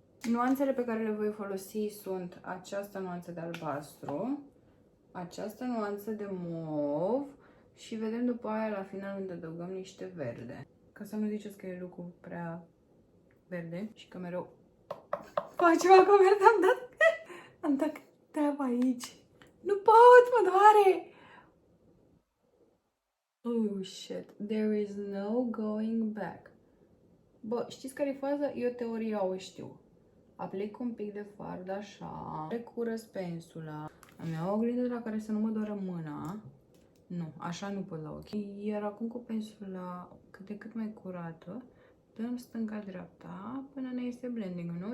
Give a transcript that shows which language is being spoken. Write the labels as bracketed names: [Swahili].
[Romanian] Nuanțele pe care le voi folosi sunt această nuanță de albastru, această nuanță de mov și vedem după aia la final unde adăugăm niște verde. Ca să nu ziceți că e lucru prea verde și că mereu fac ceva cu verde, am dat treaba aici. Nu pot, mă doare! [English] Oh shit, there is no going back. [Romanian] Bă, știți care e faza? Eu teoria o știu. Aplic un pic de fard așa, recurăț pensula, îmi iau o oglindă la care să nu mă doară mâna. Nu, așa nu pot la ochi. Iar acum cu pensula cât de cât mai curată, dăm stânga-dreapta până ne iese blending-ul, nu?